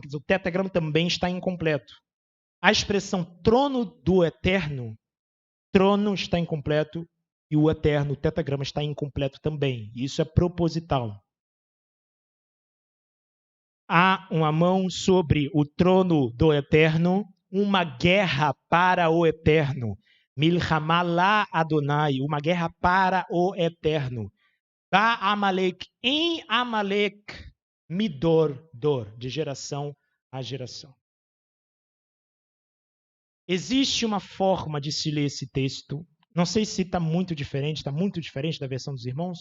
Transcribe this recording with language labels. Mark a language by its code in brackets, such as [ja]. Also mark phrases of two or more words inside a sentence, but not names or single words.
[pt] Quer dizer, o tetragrama também está incompleto. A expressão trono do eterno, trono está incompleto e o eterno, o tetragrama, está incompleto também. Isso é proposital. Há uma mão sobre o trono do eterno, uma guerra para o eterno. [he] מלחמה לאדוני, [pt] uma guerra para o eterno. [he] בעמלק, em Amalek, midor, [pt] dor, de geração a geração. Existe uma forma de se ler esse texto. Não sei se está muito diferente da versão dos irmãos.